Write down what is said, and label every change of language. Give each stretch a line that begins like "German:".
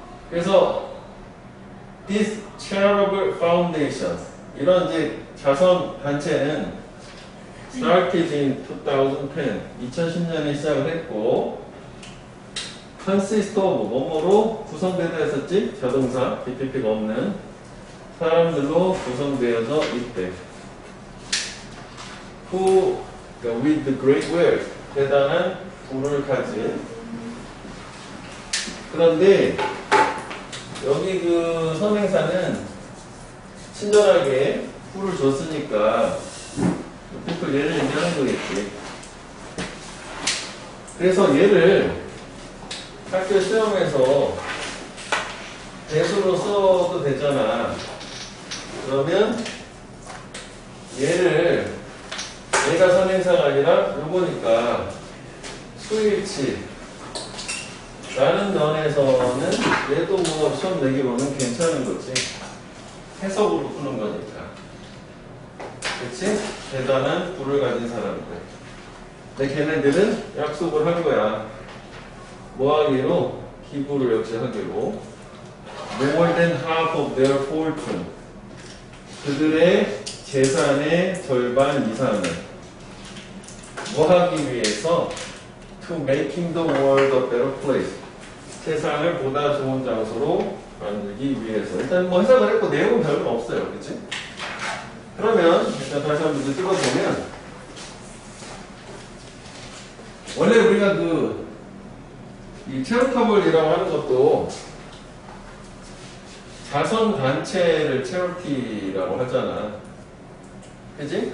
Korean: 그래서
English: This charitable foundations
Korean: 이런 이제 자선 단체는
English: started in 2010
Korean: 2010년에 시작을 했고
English: consist of
Korean: 뭐뭐로 구성되다 했었지? 자동사 BPP가 없는 사람들로 구성되어져 있대.
English: Who with the great wealth
Korean: 대단한 부를 가진. 그런데 여기 그 선행사는 친절하게 풀을 줬으니까 people 얘를 얘기하는 거겠지. 그래서 얘를 학교 시험에서 대수로 써도 되잖아. 그러면 얘를 얘가 선행사가 아니라 요거니까 수일치 라는 면에서는 얘도 뭐 시험 내기로는 괜찮은 거지. 해석으로 푸는 거니까. 그치? 대단한 부를 가진 사람들. 근데 걔네들은 약속을 한 거야. 뭐 하기로? 기부를 역시 하기로.
English: More than half of their fortune.
Korean: 그들의 재산의 절반 이상을 뭐 하기 위해서?
English: To making the world a better place.
Korean: 세상을 보다 좋은 장소로 만들기 위해서. 일단 뭐 해석을 했고 내용은 별로 없어요. 그치? 그러면 일단 다시 한번 찍어보면 원래 우리가 이 체리터블이라고 하는 것도 자선단체를 체리티라고 하잖아. 그치?